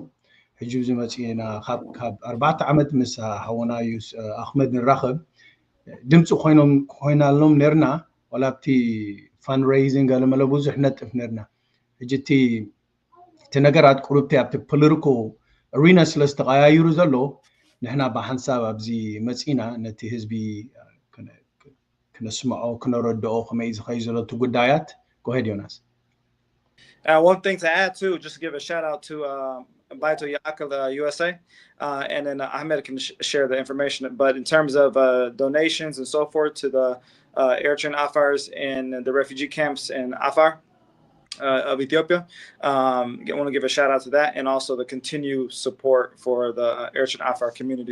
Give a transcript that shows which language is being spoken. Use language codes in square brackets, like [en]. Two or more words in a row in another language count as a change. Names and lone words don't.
[ti] ሕጂ ብዚ መፂና ካብ 4 ዓመት ምስ ሓወና ኣሕመድ ንራኸብ ድምፂ ኮይናሎም ነርና ወላ ኣብቲ ፋንሬይዚንግ ኣለመለ ብዙሕ ነጥፍ ነርና ሕጂ እቲ ነገራት ቁርብቲ ኣብቲ ፖለቲኮ ኣሪና ስለ ዝተቀያይሩ ዘሎ ንሕና ብሓንሳብ ኣብዚ መፂና ነቲ ህዝቢ ክነስምዖ ክነረድኦ ከመይ ዝኸይ ዘሎ እቲ ጉዳያት [en] Go ahead, Jonas. One thing to add too, just to give a shout out to Baito Yaakov USA, and then Ahmed can share the information. But in terms of donations and so forth to the Eritrean Afars in the refugee camps in Afar of Ethiopia, I want to give a shout out to that, and also the continued support for the Eritrean Afar community.